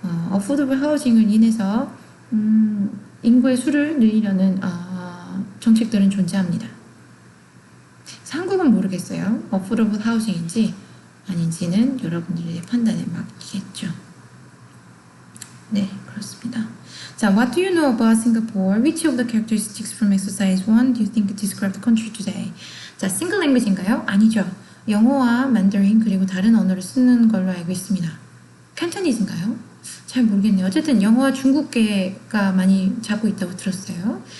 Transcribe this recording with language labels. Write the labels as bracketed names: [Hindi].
[Korean] 어포더블 하우징을 인해서 인구의 수를 늘리려는 정책들은 존재합니다. 한국은 모르겠어요. 어포더블 하우징인지 아닌지는 여러분들의 판단에 맡기겠죠. 네, 그렇습니다. [English] 자, what do you know about Singapore? Which of the characteristics from exercise 1 do you think describe the country today? [Korean] 자, 싱글 랭귀지인가요? 아니죠. 영어와 만다린 그리고 다른 언어를 쓰는 걸로 알고 있습니다. 칸토니즈인가요? 잘 모르겠네요. 어쨌든 영어와 중국계가 많이 잡고 있다고 들었어요.